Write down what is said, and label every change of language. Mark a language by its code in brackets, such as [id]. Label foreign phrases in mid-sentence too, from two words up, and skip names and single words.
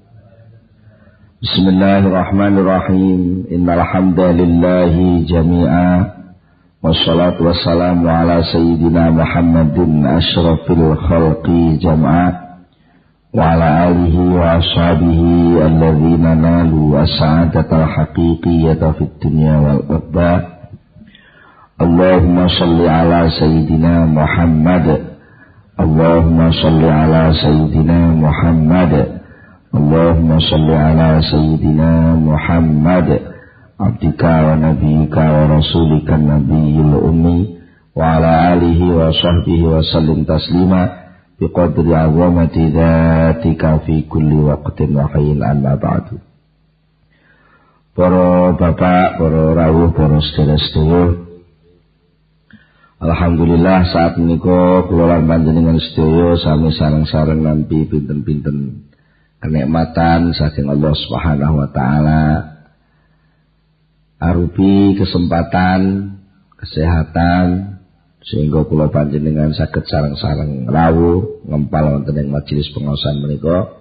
[ar] بسم الله الرحمن الرحيم. إن الحمد لله جميعا والصلاة والسلام على سيدنا محمد أشرف الخلق جمعا وعلى آله وأصحابه الذين نالوا السعادة الحقيقية في الدنيا والأخرى. اللهم صل على سيدنا محمد. اللهم صل على سيدنا محمد. اللهم صل على سيدنا محمد عبدك ونبيك ورسولك النبي الأمي وعلى آله وصحبه وسلم تسليما بقدر عظمة ذاتك في كل وقت وحين أما بعد. [jv] Para bapak, para rawuh, para sedherek-sedherek, alhamdulillah saat menika kula lan panjenengan sedaya sami sareng-sareng nampi pinten-pinten kenikmatan saking [ar] الله سبحانه وتعالى [jv] arupi kesempatan kesehatan sehingga kula panjenengan saged sareng-sareng rawuh ngempal wonten ing majelis pengaosan menika.